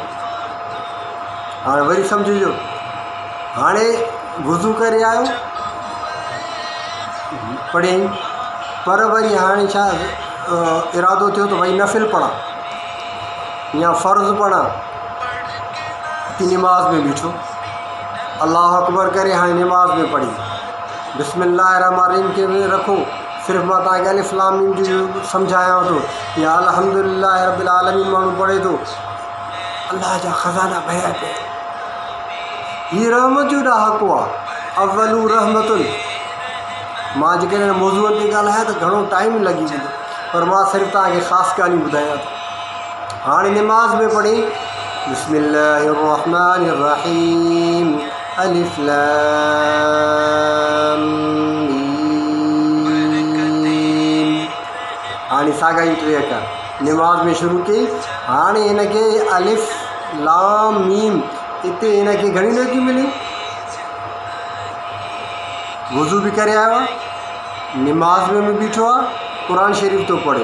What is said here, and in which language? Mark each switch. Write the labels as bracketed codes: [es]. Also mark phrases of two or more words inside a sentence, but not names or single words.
[sd] हाणे वरी सम्झिजो, हाणे वुज़ू करे आयो पढ़ियईं, पर वरी हाणे छा इरादो थियो त भई नफ़िल पढ़ां या फ़र्ज़ु पढ़ां, की निमाज़ में बीठो, [ar] الله أكبر [sd] करे हाणे निमाज़ में पढ़ी बिस्मिल्लाहिर्रहमानिर्रहीम खे बि रखो। सिर्फ़ु मां तव्हांखे [ar] ألف لام ميم [sd] जो सम्झायांव थो, या [ar] الحمد لله رب العالمين [sd] माण्हू पढ़े थो, अल्लाह जा ख़ज़ाना भरिया पिया। हीअ रहमत जो ॾाको आहे, [ar] أوله رحمة. [sd] मां जेकॾहिं मौज़ूअ ते ॻाल्हायां त घणो टाइम लॻी वेंदो, पर मां सिर्फ़ु तव्हांखे ख़ासि ॻाल्हियूं ॿुधायां थो। हाणे निमाज़ में पढ़ी [ar] بسم الله الرحمن الرحيم ألف لام ميم. [sd] हाणे साॻा ई 3 अखर निमाज़ में शुरू कई। हाणे हिनखे [ar] ألف لام ميم, [sd] हिते हिनखे घणी नेकियूं मिलियूं? वुज़ू बि करे आयो आहे, निमाज़ में बि बीठो आहे, क़ुर शरीफ़ थो पढ़े।